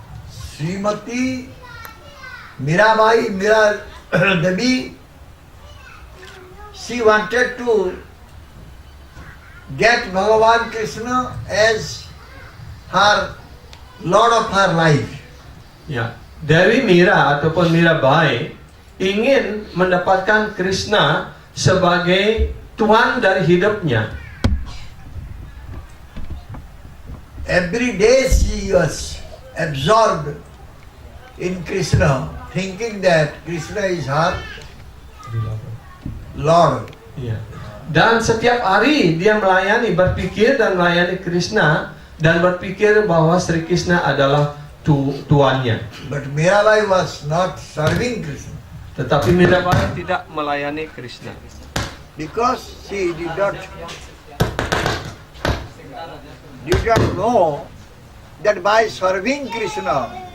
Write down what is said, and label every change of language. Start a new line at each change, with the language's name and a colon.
English: Srimati Mirabai, Devi, she wanted to get Bhagavan Krishna as her Lord of her life.
Indonesian: Ya, Dewi Mira ataupun Mirabai ingin mendapatkan Krishna sebagai Tuhan dari hidupnya.
English: Every day she was absorbed in Krishna, thinking that Krishna is her Lord.
Indonesian: Ya. Dan setiap hari dia berpikir dan melayani Krishna dan berpikir bahwa Sri Krishna adalah tuannya.
English: But Mirabai was not serving Krishna
Indonesian: Tetapi Mirabai tidak melayani Krishna
English: because she did not know that by serving Krishna,